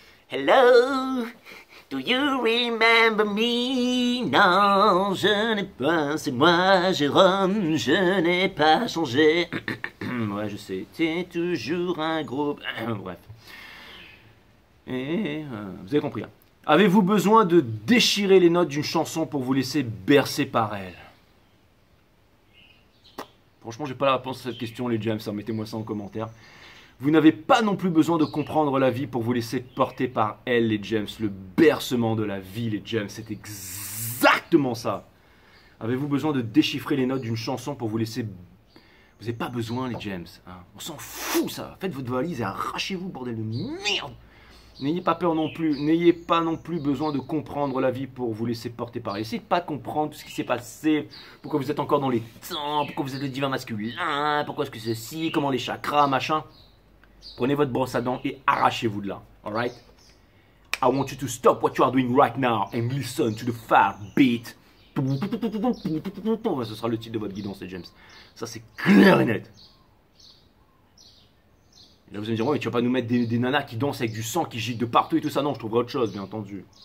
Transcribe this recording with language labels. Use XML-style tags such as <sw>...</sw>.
<en>Hello, do you remember me?</en> <fr>Non, je n'ai pas, c'est moi, Jérôme, je n'ai pas changé. Ouais, je sais, t'es toujours un groupe. Bref. Et vous avez compris, hein. Avez-vous besoin de déchirer les notes d'une chanson pour vous laisser bercer par elle? Franchement, j'ai pas la réponse à cette question, les James, hein, mettez-moi ça en commentaire. Vous n'avez pas non plus besoin de comprendre la vie pour vous laisser porter par elle, les James. Le bercement de la vie, les James, c'est exactement ça. Avez-vous besoin de déchiffrer les notes d'une chanson pour vous laisser... Vous n'avez pas besoin, les James, hein. On s'en fout, ça. Faites votre valise et arrachez-vous, bordel de merde. N'ayez pas peur non plus, n'ayez pas non plus besoin de comprendre la vie pour vous laisser porter par elle. Essayez de pas comprendre tout ce qui s'est passé, pourquoi vous êtes encore dans les temps, pourquoi vous êtes le divin masculin, pourquoi est-ce que ceci, comment les chakras, machin. Prenez votre brosse à dents et arrachez-vous de là, alright?</fr> <en>I want you to stop what you are doing right now and listen to the fire beat.</en> <fr>Ce sera le titre de votre guidance, les James. Ça, c'est clair et net. Et là, vous allez me dire, ouais, mais tu vas pas nous mettre des nanas qui dansent avec du sang qui gicle de partout et tout ça. Non, je trouverai autre chose, bien entendu.</fr>